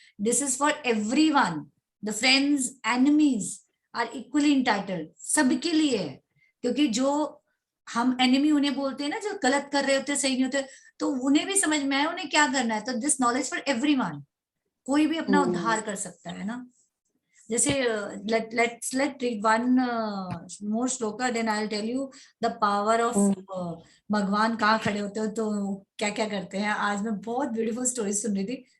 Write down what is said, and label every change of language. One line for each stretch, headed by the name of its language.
English: This is for everyone. The friends, enemies are equally entitled.
Hindi: सबके लिए है, क्योंकि जो हम एनिमी उन्हें बोलते हैं ना, जो गलत कर रहे होते, सही नहीं होते, तो उन्हें भी समझ में आया उन्हें क्या करना है. तो
English: This knowledge for everyone.
Hindi: कोई भी अपना उद्धार कर सकता है ना.
English: जैसे let's read one more shloka, then I'll tell you the power of भगवान
Hindi: कहाँ खड़े होते हो तो क्या क्या करते हैं. आज मैं बहुत ब्यूटीफुल स्टोरी सुन रही थी.